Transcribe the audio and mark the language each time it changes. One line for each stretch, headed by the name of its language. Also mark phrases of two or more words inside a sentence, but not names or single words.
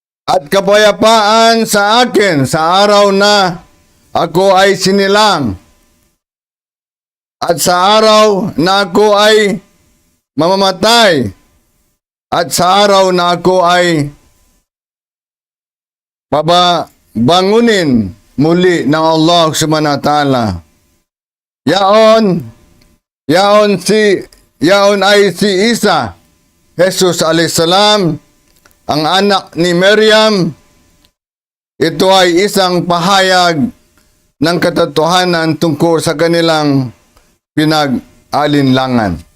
Filipino: at kapayapaan sa akin sa araw na ako ay sinilang, at sa araw na ako ay mamamatay, at sa araw na ako ay pababangunin muli ng Allah
Arabic: سبحانه وتعالى.
Filipino: Yaon ay si Isa, Jesus alaihissalam, ang anak ni Maryam. Ito ay isang pahayag ng katotohanan tungkol sa kanilang pinag-alinlangan.